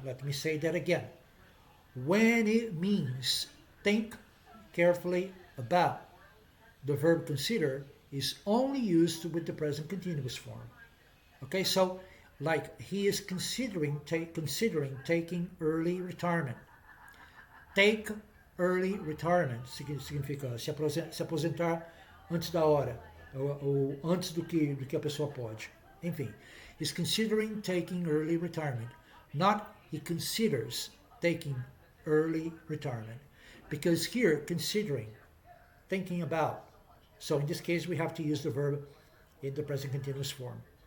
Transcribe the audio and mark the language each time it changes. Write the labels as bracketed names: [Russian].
[English] Let me say that again. When it means think carefully about, the verb consider is only used with the present continuous form. Okay, so like he is considering taking early retirement. Take early retirement [Portuguese] significa se aposentar antes da hora, ou antes do que a pessoa pode. enfim, [English] is considering taking early retirement, not he considers taking early retirement. Because here, considering, thinking about. So in this case, we have to use the verb in the present continuous form.